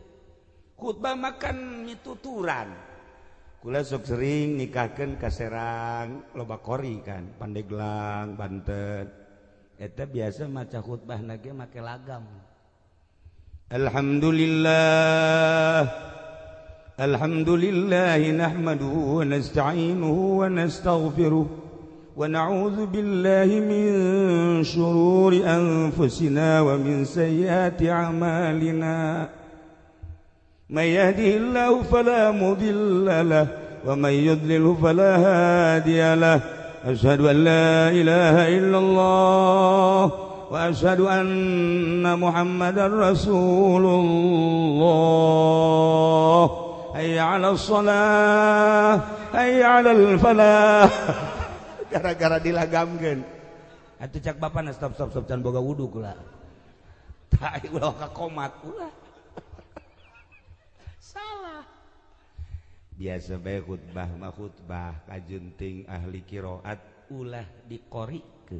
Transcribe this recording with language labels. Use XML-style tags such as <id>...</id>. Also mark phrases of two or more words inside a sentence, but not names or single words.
<su>Khutbah mah kan mituturan. Kula sok sering nikahkeun ka Serang, loba kori kan, Pandeglang, Banten. Eta biasa maca khutbahna ge make lagam.</su> <ar>الحمد لله نحمده ونستعينه ونستغفره ونعوذ بالله من شرور أنفسنا ومن سيئات أعمالنا. من يهده الله فلا مضل له ومن يضلل فلا هادي له. أشهد أن لا إله إلا الله وأشهد أن محمدا رسول الله. حي على الصلاة، حي على الفلاح.</ar> <su>Gara-gara dilagamkeun. Atuh cak bapana stop can boga wudu kula. Tah ulah ka komat ulah. Salah. Biasa bae khutbah mah khutbah kajunting ahli qiraat ulah diqorikeun.</su>